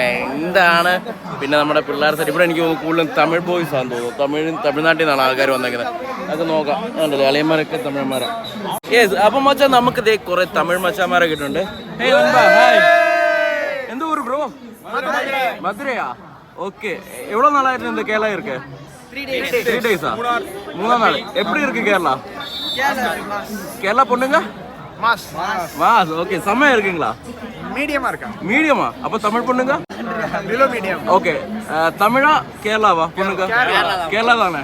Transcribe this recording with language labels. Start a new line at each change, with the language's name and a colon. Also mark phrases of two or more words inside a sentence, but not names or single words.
Malayalam: എന്താണ് പിന്നെ നമ്മുടെ പിള്ളേർ സെറ്റ് ഇവിടെ എനിക്ക് തോന്നുന്നു കൂടുതലും തമിഴ് ബോയ്സ് ആണെന്ന് തോന്നുന്നു. തമിഴ്നാട്ടിൽ നിന്നാണ് ആൾക്കാർ വന്നേക്കുന്നത്. അതൊക്കെ നോക്കാം. ഉണ്ടല്ലോ അളിയന്മാരൊക്കെ തമിഴന്മാരാണ്. യെസ്, അപ്പം മച്ചാൻ നമുക്ക് ഇതേ കുറെ തമിഴ് മച്ചാന്മാരൊക്കെ ഇട്ടുണ്ട്. എന്ത് ഊര് ബ്രോ? മധുരയാ?
Tamil: ஓகே. எவ்வளோ நாளாக இருக்கு இந்த கேரளா இருக்கு? 3 days-ஆ? 3 நாள். எப்படி இருக்கு கேரளா? கேரளா பொண்ணுங்க? மாஸ். ஓகே. செம்மையா இருக்குங்களா? மீடியமா இருக்கா? மீடியமா? அப்போ தமிழ் பொண்ணுங்க?
English: below medium.
Tamil: ஓகே. தமிழா கேரளாவா பொண்ணுங்க? கேரளா தானே?